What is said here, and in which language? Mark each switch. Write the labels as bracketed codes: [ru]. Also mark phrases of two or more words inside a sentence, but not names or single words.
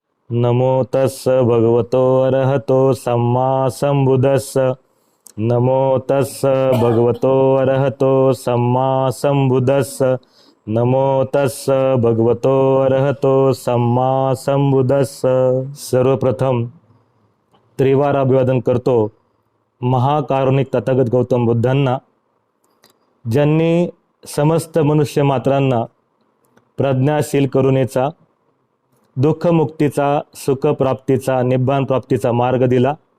[pi] नमो तस्स भगवतो अरहतो सम्मा संबुद्धस्स नमो तस्स भगवतो अरहतो सम्मा संबुद्धस्स नमो तस्स भगवतो अरहतो सम्मा संबुद्धस्स। [mr] सर्वप्रथम त्रिवार अभिवादन करतो महाकारुणिक तथागत गौतम बुद्धांना, ज्यांनी समस्त मनुष्य मात्रांना प्रज्ञाशील करुणेचा, दुःखमुक्तीचा, सुखप्राप्तीचा, निब्बान प्राप्तीचा मार्ग दिला।